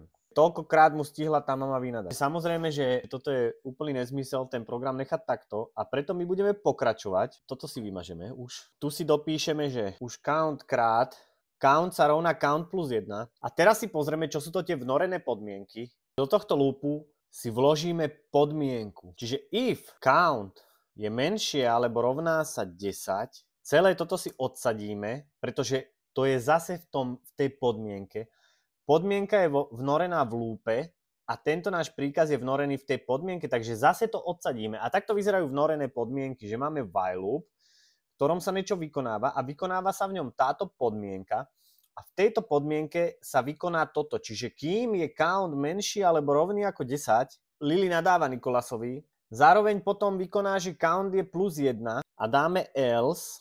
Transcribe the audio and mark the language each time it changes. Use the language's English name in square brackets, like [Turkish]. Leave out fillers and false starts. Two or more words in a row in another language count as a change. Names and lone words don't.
[Slovak] Toľkokrát mu stihla tá mama vynadať. Samozrejme, že toto je úplný nezmysel, ten program nechať takto a preto my budeme pokračovať. Toto si vymažeme už. Tu si dopíšeme, že už count sa rovná count plus 1. A teraz si pozrieme, čo sú to tie vnorené podmienky. Do tohto loopu si vložíme podmienku. Čiže if count je menšie alebo rovná sa 10, celé toto si odsadíme, pretože to je zase v tej podmienke. Podmienka je vnorená v lúpe a tento náš príkaz je vnorený v tej podmienke, takže zase to odsadíme. A takto vyzerajú vnorené podmienky, že máme [English] while loop, [Slovak] v ktorom sa niečo vykonáva a vykonáva sa v ňom táto podmienka a v tejto podmienke sa vykoná toto. Čiže kým je count menší alebo rovný ako 10, Lily nadáva Nikolasovi, zároveň potom vykoná, že count je plus 1 a dáme else.